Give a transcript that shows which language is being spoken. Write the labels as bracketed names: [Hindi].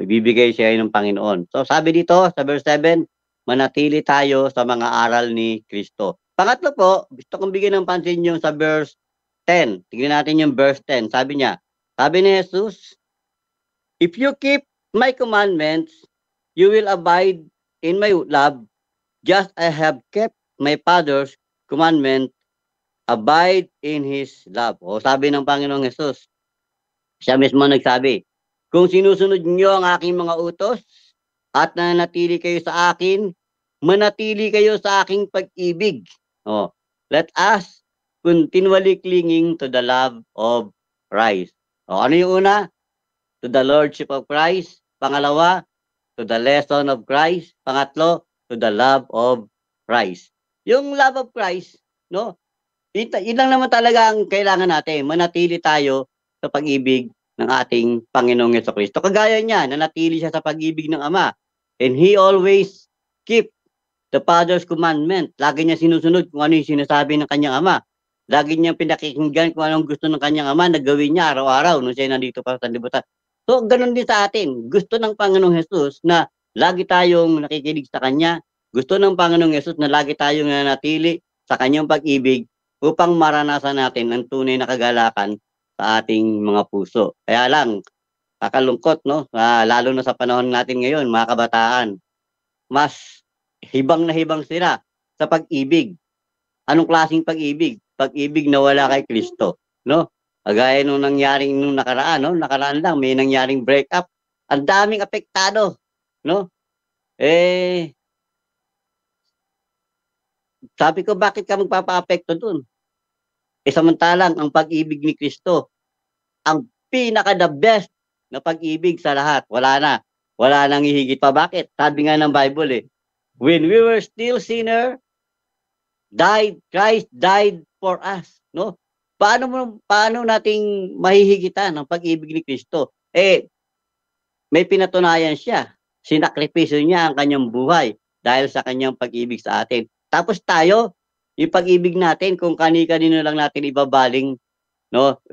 [Filipino] Ibibigay siya ng Panginoon. So sabi dito, sa verse 7, manatili tayo sa mga aral ni Kristo. Pangatlo po, gusto kong bigyan ng pansin yung sa verse 10. Tingnan natin yung verse 10. Sabi niya, sabi ni Jesus, [English] if you keep my commandments, you will abide in my love, just I have kept my Father's commandment, abide in His love. [Filipino] O sabi ng Panginoong Jesus, siya mismo nagsabi, kung sinusunod niyo ang aking mga utos at nanatili kayo sa akin, manatili kayo sa aking pag-ibig. [English] Let us continually clinging to the love of Christ. [Filipino] Ano yung una? [English] To the Lordship of Christ. [Filipino] Pangalawa, [English] to the lesson of Christ. [Filipino] Pangatlo, [English] to the love of Christ. Yung love of Christ, no? [Filipino] Yun lang naman talaga ang kailangan natin. Manatili tayo sa pag-ibig ng ating Panginoong Jesucristo. Kagaya niya, nanatili siya sa pag-ibig ng Ama. [English] And He always keep the Father's commandment. [Filipino] Lagi niya sinusunod kung ano yung sinasabi ng kanyang Ama. Lagi niya pinakikinggan kung anong gusto ng kanyang Ama na gawin niya araw-araw nung siya nandito pa sa sanlibutan. So, ganun din sa atin. Gusto ng Panginoong Jesus na lagi tayong nakikinig sa Kanya. Gusto ng Panginoong Jesus na lagi tayong nanatili sa Kanyang pag-ibig upang maranasan natin ang tunay na kagalakan sa ating mga puso. Kaya lang, kakalungkot, no? Lalo na sa panahon natin ngayon, mga kabataan, mas hibang na hibang sila sa pag-ibig. Anong klaseng pag-ibig? pag-ibig na wala kay Kristo, no? Kagaya nung nangyaring nung nakaraan, no? Nakaraan lang may nangyaring breakup. Ang daming apektado, no? Sabi ko, bakit ka magpapa-apekto dun? Samantalang ang pag-ibig ni Kristo, ang pinaka- [English] the best [Filipino] na pag-ibig sa lahat. Wala na. Wala nang hihigit pa. Bakit? Sabi nga ng [English] Bible when we were still sinner, Christ died for us. [Filipino] No? Paano nating mahihigitan ang pag-ibig ni Kristo? May pinatunayan siya. Sinakripisyo niya ang kanyang buhay dahil sa kanyang pag-ibig sa atin. Tapos tayo, yung pag-ibig natin, kung kani-kanino lang natin ibabaling, no?